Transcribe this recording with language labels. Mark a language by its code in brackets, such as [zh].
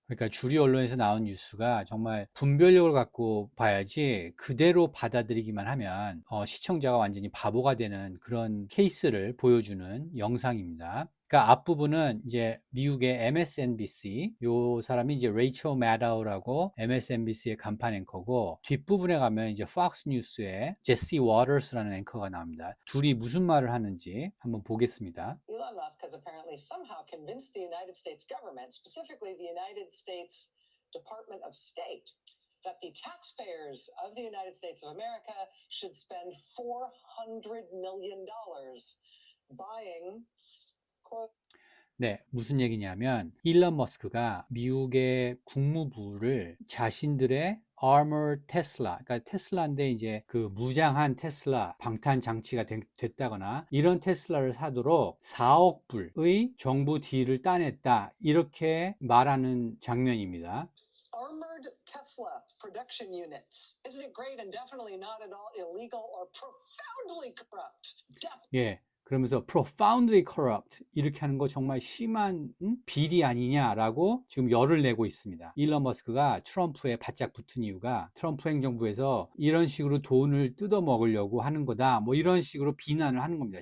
[ko] 그러니까 주류 언론에서 나온 뉴스가 정말 분별력을 갖고 봐야지 그대로 받아들이기만 하면 시청자가 완전히 바보가 되는 그런 케이스를 보여주는 영상입니다. 그러니까 앞부분은 이제 미국의 MSNBC, 요 사람이 이제 레이첼 마다우라고 MSNBC의 간판 앵커고, 뒷부분에 가면 이제 팍스 뉴스의 제시 워터스라는 앵커가 나옵니다. 둘이 무슨 말을 하는지 한번 보겠습니다. [en] Elon Musk has apparently somehow convinced the United States government, specifically the United States Department of State, that the taxpayers of the United States of America should spend $400 million buying [ko] 네, 무슨 얘기냐면 일론 머스크가 미국의 국무부를 자신들의 [en] armored Tesla, [ko] 그러니까 테슬라인데 이제 그 무장한 테슬라 방탄 장치가 됐다거나 이런 테슬라를 사도록 4억 불의 정부 딜을 따냈다, 이렇게 말하는 장면입니다. [en] Armored Tesla production units. Isn't it great and definitely not at all illegal or profoundly corrupt? [ko] 예. 그러면서 [en] profoundly corrupt [ko] 이렇게 하는 거 정말 심한 비리 아니냐라고 지금 열을 내고 있습니다. 일론 머스크가 트럼프에 바짝 붙은 이유가 트럼프 행정부에서 이런 식으로 돈을 뜯어 먹으려고 하는 거다, 뭐 이런 식으로 비난을 하는 겁니다.